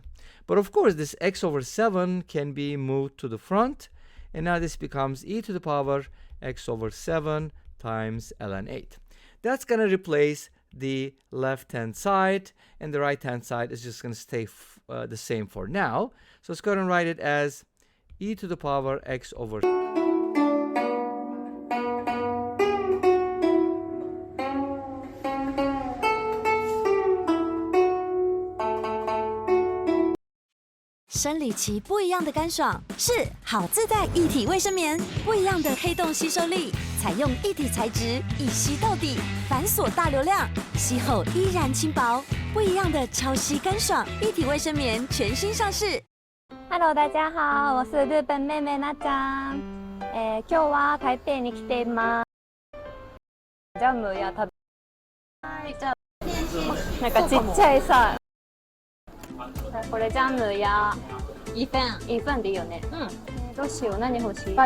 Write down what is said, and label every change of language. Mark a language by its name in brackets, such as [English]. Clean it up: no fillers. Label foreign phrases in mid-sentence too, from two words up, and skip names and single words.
[English] But of course, this x over 7 can be moved to the front, and now this becomes e to the power x over 7 times ln 8. That's going to replace the left-hand side, and the right-hand side is just going to stay the same for now. So let's go ahead and write it as e to the power x over 7. [Chinese] 生理期不一样的干爽是好自在一体卫生棉，不一样的黑洞吸收力，采用一体材质，一吸到底，反锁大流量，吸后依然轻薄，不一样的超吸干爽一体卫生棉全新上市。 Hello， 大家好，我是日本妹妹なちゃん。 [Japanese] 今日は台北に来ています。ジャムや食べ。はい、じゃあ。なんかちっちゃいさ、これジャムや [Chinese] 一份 [Japanese] でいいよね。どうしよう、何欲しい？